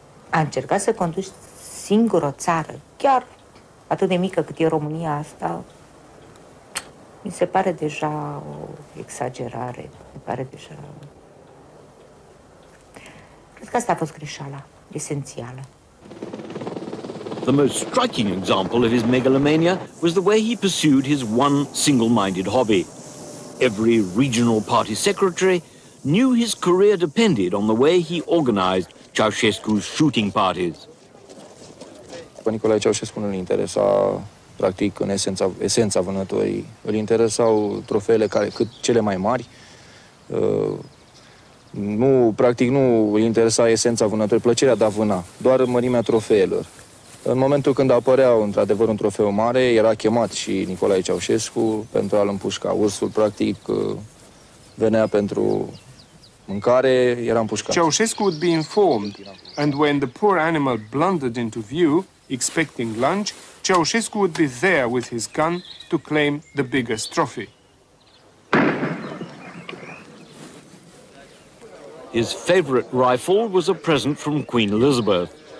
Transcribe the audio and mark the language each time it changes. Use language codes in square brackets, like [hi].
[ro] A încercat să conduci singur o țară, chiar atât de mică cât e România asta, mi se pare deja o exagerare, mi pare deja... Cred că asta a fost greșeala esențială. [en] The most striking example of his megalomania was the way he pursued his one single-minded hobby. Every regional party secretary knew his career depended on the way he organized Ceausescu's shooting parties. [ro] Pe Nicolae Ceaușescu nu-l interesa, practic, în esența vânătorii. Îl interesau trofeele cât cele mai mari. Practic nu îl interesa esența vânătorii, plăcerea de a vâna, doar mărimea trofeelor. În momentul când apărea, într-adevăr, un trofeu mare, era chemat și Nicolae Ceaușescu pentru a-l împușca. Ursul, practic, venea pentru mâncare, era împușcat. [en] Ceaușescu would be informed, and when the poor animal blundered into view, expecting lunch, Ceaușescu would be there with his gun to claim the biggest trophy. His favorite rifle was a present from Queen Elizabeth.